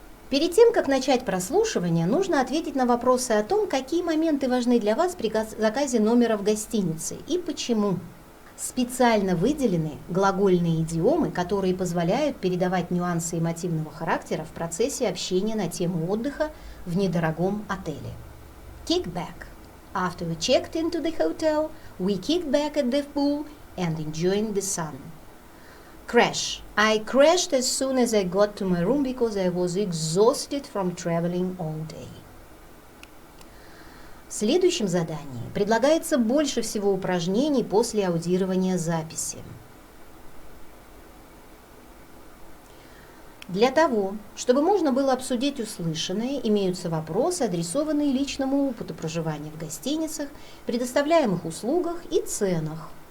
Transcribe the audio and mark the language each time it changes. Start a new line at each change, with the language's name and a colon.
Russian: Перед тем, как начать прослушивание, нужно ответить на вопросы о том, какие моменты важны для вас при заказе номера в гостинице и почему. Специально выделены глагольные идиомы, которые позволяют передавать нюансы эмотивного характера в процессе общения на тему отдыха в недорогом отеле.
English: Kick back. After we checked into the hotel, we kicked back at the pool and enjoyed the sun. Crash. I crashed as soon as I got to my room because I was exhausted from traveling all day.
Russian: В следующем задании предлагается больше всего упражнений после аудирования записи. Для того, чтобы можно было обсудить услышанное, имеются вопросы, адресованные личному опыту проживания в гостиницах, предоставляемых услугах и ценах.